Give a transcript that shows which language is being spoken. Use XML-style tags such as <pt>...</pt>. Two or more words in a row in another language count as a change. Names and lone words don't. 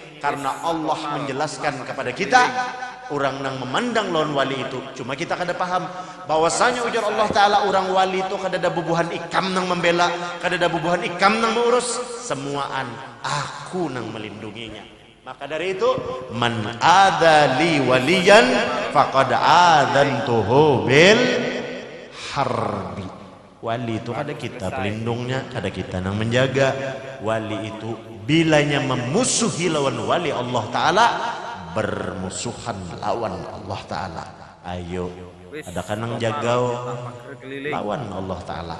<bjn>Karena Allah menjelaskan kepada kita, orang nang memandang lawan wali itu, cuma kita kada paham bahwasanya ujar Allah Ta'ala orang wali itu kada ada bubuhan ikam nang membela, kada ada bubuhan ikam nang mengurus, semuaan aku nang melindunginya.</bjn> <id>Maka dari itu,</id> <ar>man adali waliyan faqad adantuhu bil harbi.</ar> <bjn>Wali itu kada kita pelindungnya, kada kita nang menjaga. Wali itu bilanya memusuhi lawan wali Allah Ta'ala, bermusuhan lawan Allah Ta'ala. Ayo, adakah nang jagau lawan Allah Ta'ala?</bjn>